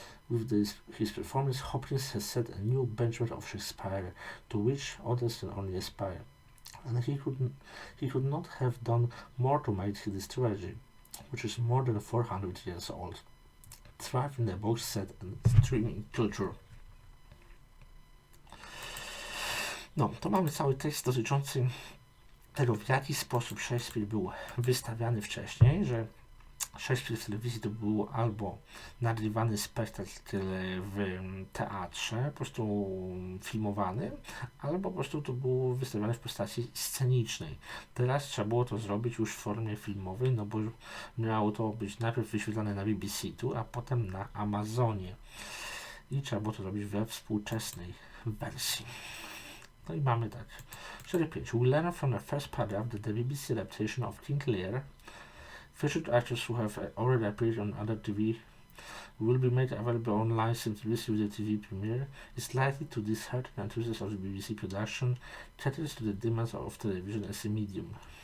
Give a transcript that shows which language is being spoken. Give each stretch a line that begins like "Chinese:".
English: With his performance, Hopkins has set a new benchmark of Shakespeare, to which others can only aspire. And he could not have done more to make his trilogy, which is more than 400 years old, thrive in the box set and streaming culture.
Polish: No, to mamy cały tekst dotyczący tego, w jaki sposób Shakespeare był wystawiany wcześniej, że Shakespeare w telewizji to był albo nagrywany spektakl w teatrze, po prostu filmowany, albo po prostu to było wystawiane w postaci scenicznej. Teraz trzeba było to zrobić już w formie filmowej, no bo miało to być najpierw wyświetlane na BBC tu, a potem na Amazonie. I trzeba było to robić we współczesnej wersji. No i mamy tak. 4.5.
English: We learn from the first paragraph that the BBC adaptation of King Lear, featured actors who have already appeared on other TV, will be made available online simultaneously with the TV premiere, is likely to dishearten enthusiasts of the BBC production, caters to the demands of television as a medium.